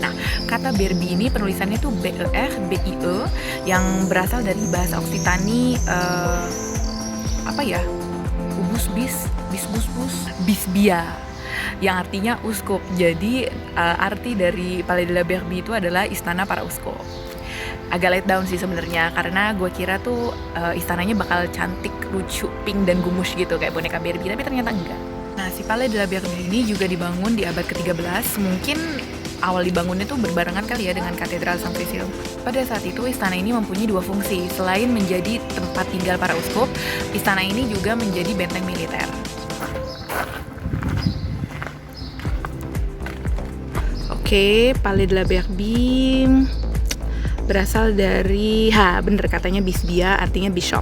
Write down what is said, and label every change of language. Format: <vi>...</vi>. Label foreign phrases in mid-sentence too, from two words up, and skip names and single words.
<id>Nah, kata Berbie ini penulisannya tuh B-E-R-B-I-E yang berasal dari bahasa Occitanie Bisbia yang artinya uskup. Jadi arti dari Palais de la Berbie itu adalah istana para uskup. Agak</id> <en>let down</en> <id>sih sebenarnya karena gue kira tuh istananya bakal cantik, lucu, pink dan gumus gitu kayak boneka Barbie, tapi ternyata enggak. Nah, si Palais de la Berbie ini juga dibangun di abad ke-13. Mungkin awal dibangunnya tuh berbarengan kali ya dengan Katedral Saint-Cécile. Pada saat itu istana ini mempunyai dua fungsi. Selain menjadi tempat tinggal para uskup, istana ini juga menjadi benteng militer. Oke, Palais de la Berbie berasal dari, bener katanya Bisbia, artinya bishop.</id>